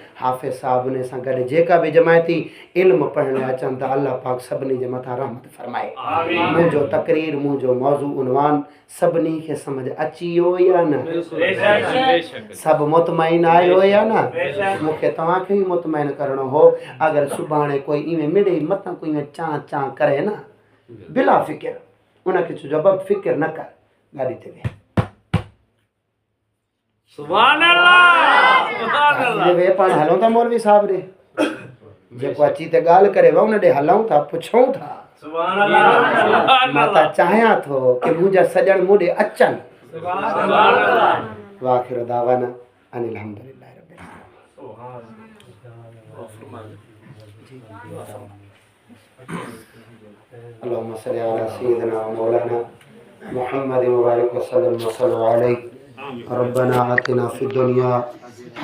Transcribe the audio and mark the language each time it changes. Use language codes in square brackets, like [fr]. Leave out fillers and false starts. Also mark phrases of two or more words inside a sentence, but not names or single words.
[sd] हाफ़िज़ साहब ने सां गॾु जेका भी जमायती इल्म पढ़ण अचनि था अल्लाह पाक सभिनी जे मथां रहमत फरमाए मुंहिंजो तकरीर मुंहिंजो मौज़ू उनवान सभिनी खे समझ अची वियो या न सभु मुतमइन आयो या न मूंखे तव्हांखे ई मुतमइन करणो हो अगरि सुभाणे कोई इवें मिड़े मथां कोई इवें चां चां करे न बिला फ़िक्र उनखे चइजो अब फ़िक्र न कर गाड़ी ते वे [ar] سبحان الله سبحان الله [sd] वे पाण हलूं था मौलवी साहब रे जेको अची ते ॻाल्हि करे वा उन ॾे हलूं था पुछूं था [ar] سبحان الله [sd] मां त चाहियां थो कि मुंहिंजा सॼण मूं ॾे अचनि [ar] سبحان الله وآخر دعوانا أن الحمد لله رب العالمين اللهم صل على سيدنا ومولانا محمد وبارك وسلم وصلى الله عليه ربنا آتنا في الدنيا